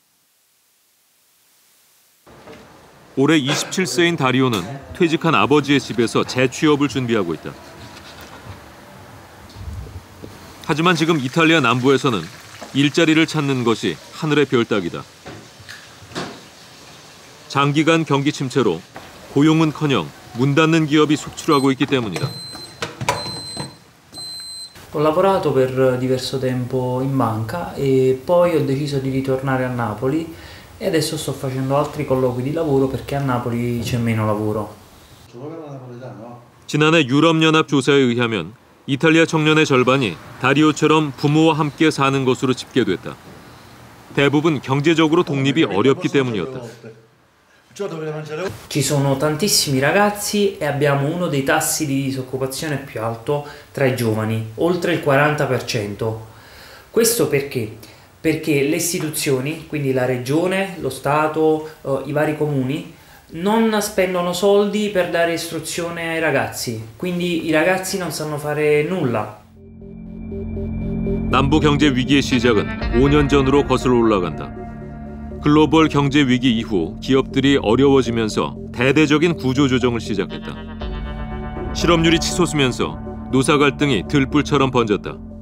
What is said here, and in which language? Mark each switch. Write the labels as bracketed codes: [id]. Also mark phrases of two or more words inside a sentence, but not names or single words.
[ko] 올해 27세인 다리오는 퇴직한 아버지의 집에서 재취업을 준비하고 있다. 하지만 지금 이탈리아 남부에서는 일자리를 찾는 것이 하늘의 별 따기다. 장기간 경기 침체로 고용은커녕 문 닫는 기업이 속출하고 있기 때문이다. [it] Ho lavorato per diverso tempo in banca e poi ho deciso di ritornare a Napoli e adesso sto facendo altri colloqui di lavoro perché a Napoli c'è meno lavoro. [ko] 지난해 유럽연합 조사에 의하면 이탈리아 청년의 절반이 다리오처럼 부모와 함께 사는 것으로 집계됐다. 대부분 경제적으로 독립이 어렵기 때문이었다. [it] Ci sono tantissimi ragazzi e abbiamo uno dei tassi di disoccupazione più alto tra i giovani, oltre il 40%. Questo perché? Perché le istituzioni, quindi la regione, lo Stato, i vari comuni, non spendono soldi per dare istruzione ai ragazzi, quindi i ragazzi non sanno fare nulla. [ko] 남부 경제 위기의 시작은 5년 전으로 거슬러 올라간다. 글로벌 경제 위기 이후 기업들이 어려워지면서 대대적인 구조 조정을 시작했다. 실업률이 치솟으면서 노사 갈등이 들불처럼 번졌다.